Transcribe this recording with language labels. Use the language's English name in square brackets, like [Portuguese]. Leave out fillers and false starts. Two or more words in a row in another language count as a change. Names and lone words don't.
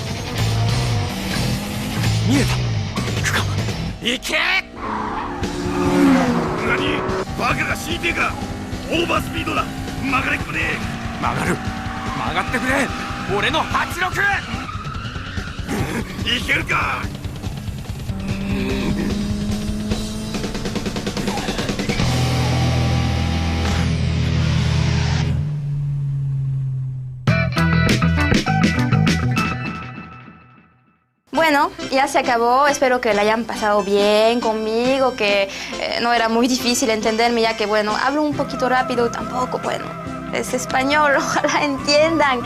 [Japanese] 見えた。行くか。行け。何、バカが敷いてえか。オーバースピードだ。曲がれっこねえ。曲がる。曲がってくれ。俺の86。いけるか。 [Spanish] Bueno, ya se acabó, espero que la hayan pasado bien conmigo, que no era muy difícil entenderme, ya que bueno, hablo un poquito rápido, tampoco, bueno, es español, ojalá entiendan.